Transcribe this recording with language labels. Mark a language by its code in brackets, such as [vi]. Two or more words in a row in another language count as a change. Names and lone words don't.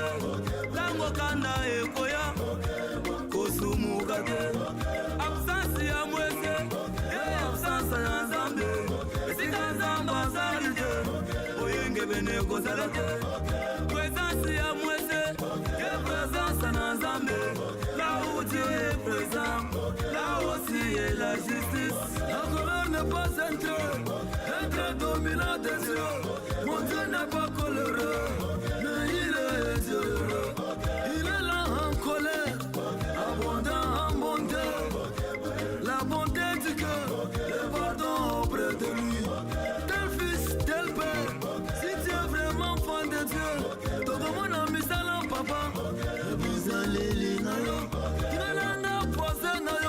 [ln] Tango kanda ekoya, kosumukate. Absence ya mwese, absence ya nzambe. Esika nzamba salide, oyenge bene kozalate. Présence ya mwese, présence na nzambe. [fr] Là où Dieu est présent, là aussi est la justice. La colère n'est pas un trait dominant des yeux. Mon Dieu n'est pas coléreux, mais il est heureux. Il est là en colère, abondant en bonté. La bonté du cœur, le pardon auprès de lui. Tel fils, tel père, si tu es vraiment fan de Dieu, ton mon ami salam papa, le [ln] bizalili na yo, kinalanda pose na yo.